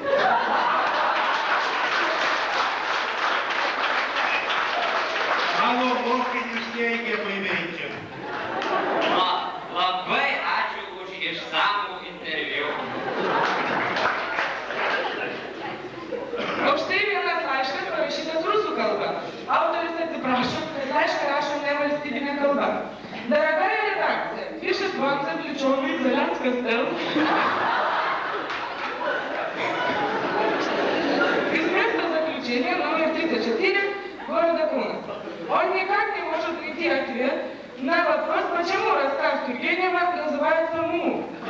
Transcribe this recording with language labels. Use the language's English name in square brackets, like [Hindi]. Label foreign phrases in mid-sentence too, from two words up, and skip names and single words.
[Lithuanian] Mano mokytis teigiamai veikia. Labai ačiū už išsamų interviu. O štai vienas laiškas parašytas rusų kalba. Autorius atsiprašo, kad laišką rašo ne valstybinė kalba. [Russian] Дорогая редакция, пишет вам заключенный Зеленский Стел. Из места заключения номер 34 города Кунас. Он никак не может найти ответ на вопрос, почему рассказ Тургенева называется «Му».